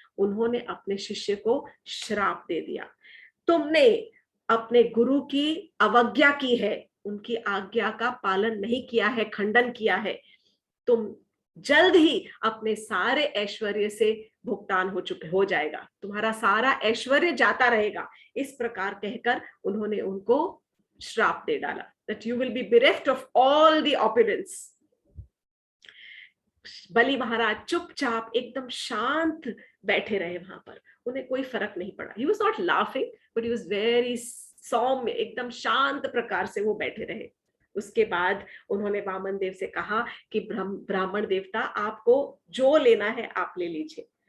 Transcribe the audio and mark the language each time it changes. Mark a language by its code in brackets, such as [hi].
[hi] उन्होंने अपने शिष्य को श्राप दे दिया, तुमने अपने गुरु की अवज्ञा की है, उनकी आज्ञा का पालन नहीं किया है, खंडन किया है। तुम जल्द ही अपने सारे ऐश्वर्य से भुगतान हो जाएगा, तुम्हारा सारा ऐश्वर्य जाता रहेगा। इस प्रकार कहकर उन्होंने उनको श्राप दे डाला, [en] that you will be bereft of all the opulence। [hi] बलि महाराज चुपचाप एकदम शांत बैठे रहे वहां पर, उन्हें कोई फर्क नहीं पड़ा। [en] He was not laughing, but he was very [hi] सौम्य, एकदम शांत प्रकार से वो बैठे रहे। उसके बाद उन्होंने वामन देव से कहा कि ब्राह्मण देवता, आपको जो लेना है आप ले लीजिए।